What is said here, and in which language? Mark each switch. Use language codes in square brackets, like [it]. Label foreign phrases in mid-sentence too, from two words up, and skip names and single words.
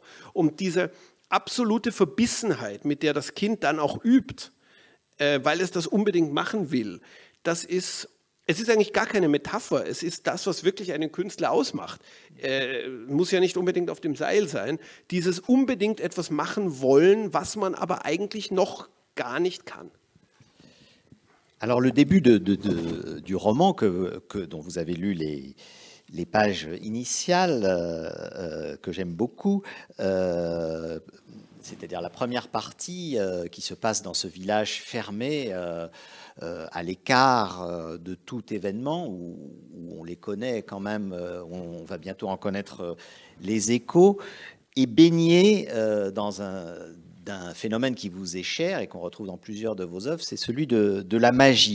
[de] Und diese absolute Verbissenheit, mit der das Kind dann auch übt, weil es das unbedingt machen will, es ist eigentlich gar keine Metapher. Es ist das, was wirklich einen Künstler ausmacht. Muss ja nicht unbedingt auf dem Seil sein. Dieses unbedingt etwas machen wollen, was man aber eigentlich noch gar nicht kann. [fr] Alors le début du roman dont vous avez lu les pages initiales, que j'aime beaucoup, c'est-à-dire la première partie qui se passe dans ce village fermé, à l'écart de tout événement, où on les connaît quand même, on va bientôt en connaître les échos, est baigné d'un phénomène qui vous est cher et qu'on retrouve dans plusieurs de vos œuvres, c'est celui de la magie.